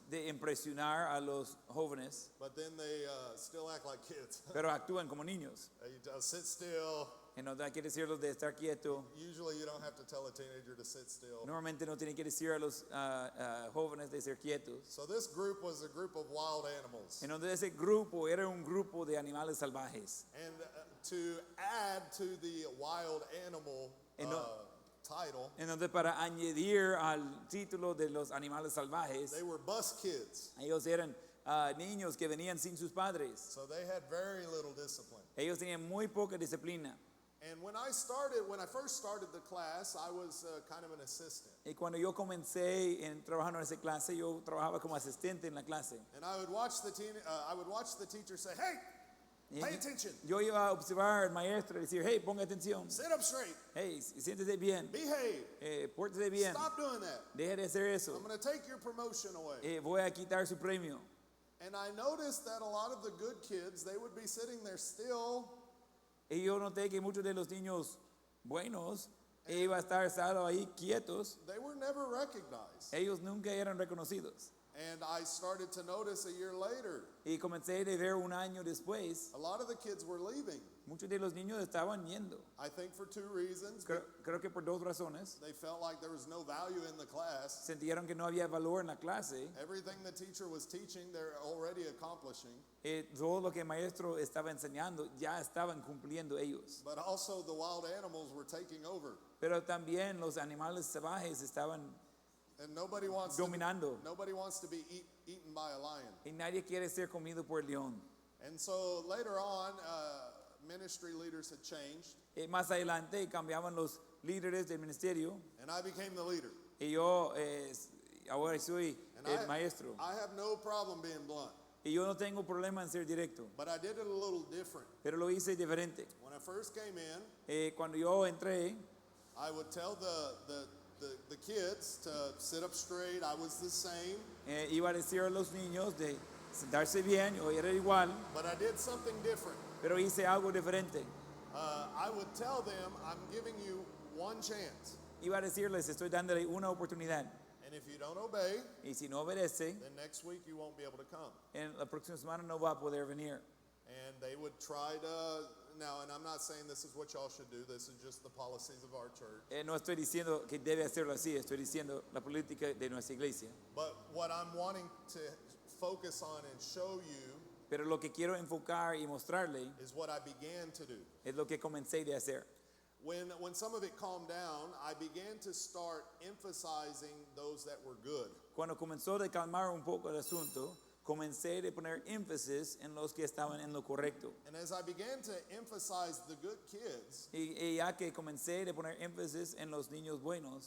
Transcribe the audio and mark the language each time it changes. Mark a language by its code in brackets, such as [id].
[es] de impresionar a los jóvenes, [en] but then they still act like kids. [es] pero actúan como niños. [en] You just sit still. [es] Y no quiere decirlos de estar quieto. [en] Usually you don't have to tell a teenager to sit still. [es] Normalmente no tiene que decir a los jóvenes de ser quietos. [en] So this group was a group of wild animals. [es] Entonces ese grupo era un grupo de animales salvajes. [en] And to add to the wild animal title, [es] Entonces para añadir al título de los animales salvajes, [en] they were bus kids. [es] ellos eran niños que venían sin sus padres. [en] So they had very little discipline. [es] Ellos tenían muy poca disciplina. [en] And when I first started the class, I was kind of an assistant. [es] Y cuando yo comencé trabajando en esa clase, yo trabajaba como asistente en la clase. [en] And I would watch the teacher say, "Hey, pay attention. [es] Yo iba a observar al maestro y decir, hey, ponga atención. [en] Sit up straight. [es] Hey, siéntese bien. [en] Behave. [es] Pórtese bien. [en] Stop doing that. [es] Deje de hacer eso. [en] I'm going to take your promotion away." [es] Voy a quitar su premio. [en] And I noticed that a lot of the good kids, they would be sitting there still. [es] Y yo noté que muchos de los niños buenos iban a estar sentados ahí quietos. [en] They were never recognized. [es] Ellos nunca eran reconocidos. [en] And I started to notice a year later, [es] Y comencé a ver un año después, [en] a lot of the kids were leaving. [es] muchos de los niños estaban yendo. [en] I think for two reasons. [es] Creo que por dos razones. [en] They felt like there was no value in the class. [es] Sintieron que no había valor en la clase. [en] Everything the teacher was teaching, they're already accomplishing. [es] Todo lo que el maestro estaba enseñando ya estaban cumpliendo ellos. [en] But also the wild animals were taking over. [es] Pero también los animales salvajes estaban [en] And nobody wants [es] dominando. [en] nobody wants to be eaten by a lion. [es] Y nadie quiere ser comido por el león. [en] And so later on, ministry leaders had changed, [es] Más adelante cambiaban los líderes del ministerio [en] and I became the leader. [es] y yo ahora soy [en] And [es] el maestro. [en] I have no problem being blunt, [es] Y yo no tengo problema en ser directo, [en] but I did it a little different. [es] pero lo hice diferente. [en] When I first came in, [es] Cuando yo entré, [en] I would tell the kids to sit up straight. I was the same, [es] iba a decir a los niños de sentarse bien, yo era igual, [en] but I did something different. [es] pero hice algo diferente. [en] I would tell them, I'm giving you one chance. [es] Iba a decirles, estoy dándole una oportunidad. [en] And if you don't obey, [es] Y si no obedece, [en] then next week you won't be able to come. [es] en la próxima semana no va a poder venir. [en] And they would try to, now, and I'm not saying this is what y'all should do, this is just the policies of our church. [es] No estoy diciendo que debe hacerlo así, estoy diciendo la política de nuestra iglesia. [en] But what I'm wanting to focus on and show you [es] Pero lo que quiero enfocar y mostrarle [en] is what I began to do. [es] es lo que comencé de hacer. [en] When some of it calmed down, I began to start emphasizing those that were good. [es] Cuando comenzó a calmar un poco el asunto, comencé a poner énfasis en los que estaban en lo correcto. [en] And as I began to emphasize the good kids, [es] Y ya que comencé a poner énfasis en los niños buenos,